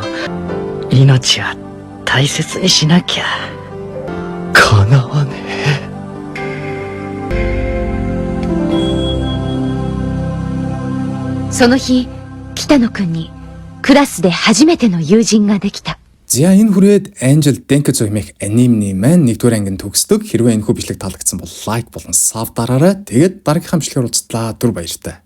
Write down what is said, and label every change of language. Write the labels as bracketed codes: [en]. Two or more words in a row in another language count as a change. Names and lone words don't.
[ja] 命は大切にしなきゃ。かなわねえ。その日、北野くんにクラスで初めての友人ができた。 [mn] За энэ хүрээд Angel Denki хэмээх анимны маань 1-р ангид төгсдөг. Хэрвээ энэ хүү бичлэг таалагдсан бол лайк болон сав дараарай. Тэгээд дараагийнхаа бичлэгээр уулзлаа. Түр баяртай.